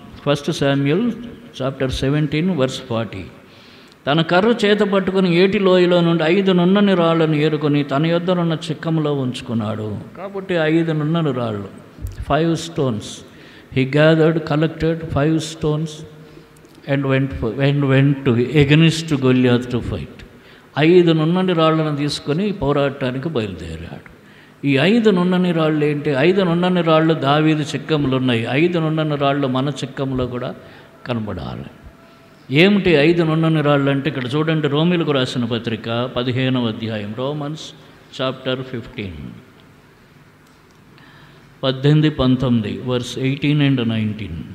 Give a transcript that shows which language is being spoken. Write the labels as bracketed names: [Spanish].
[Telugu] 1 Samuel chapter 17 verse 40. తన కర్ర చేత పట్టుకుని ఏటి లోయలో నుండి 5 నున్నని రాళ్లను ఏరుకొని తన యొద్దనున్న చిక్కములో ఉంచుకున్నాడు. కాబట్టి 5 నున్నని రాళ్ళు, [English] 5 stones. He collected 5 stones and went to against Goliath to fight. [Telugu] 5 నున్నని రాళ్లను తీసుకొని పోరాటానికి బయలుదేరాడు. ఈ 5 నున్నని రాళ్ళు ఏంటి? 5 నున్నని రాళ్ళు దావీదు చిక్కములు ఉన్నాయి. 5 నున్నని రాళ్ళు మన చిక్కంలో కూడా కనబడాలి. ఏమిటి 5 నున్నని రాళ్ళు అంటే? ఇక్కడ చూడండి, రోమీలకు రాసిన పత్రిక 15వ అధ్యాయం, రోమన్స్ చాప్టర్ 15, 18-19 వర్స్ 18 and 19.